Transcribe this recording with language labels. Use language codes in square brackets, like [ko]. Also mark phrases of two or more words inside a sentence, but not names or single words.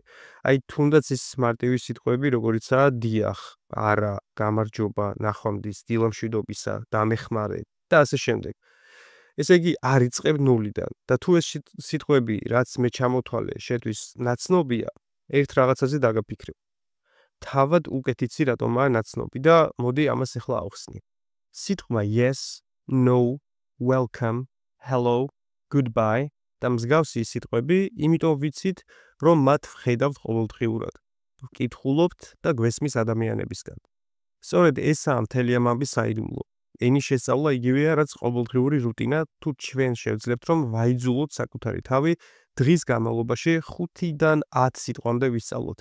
[ka] აი, თუნდაც ის მარტივი სიტყვები, როგორიცაა დიახ, არა, გამარჯობა, ნახვამდის, დილამშვიდობისა, დამეხმარე და ასე შემდეგ. ესე იგი, არ იწყებ ნულიდან და თუ ეს სიტყვები, რაც მე ჩამოთვალე, შეთვის ნაცნობია, ერთ რაღაცაზე დაგაფიქრებ. თავად უკეთ იცი რატომაა ნაცნობი და მოდი ამას ახლა ავხსნი. სიტყვა [en] yes, no, welcome, hello, goodbye [ka] და მსგავსი სიტყვები, იმიტომ ვიცით, რომ მათ ვხედავთ ყოველდღიურად. ვკითხულობთ და გვესმის ადამიანებისგან. სწორედ ესაა მთელი ამ ამბის საიდუმლო. ენის შესწავლა იგივეა, რაც ყოველდღიური რუტინა, თუ ჩვენ შევძლებთ, რომ ვაიძულოთ საკუთარი თავი დღის განმავლობაში 5-დან 10 სიტყვამდე ვისწავლოთ.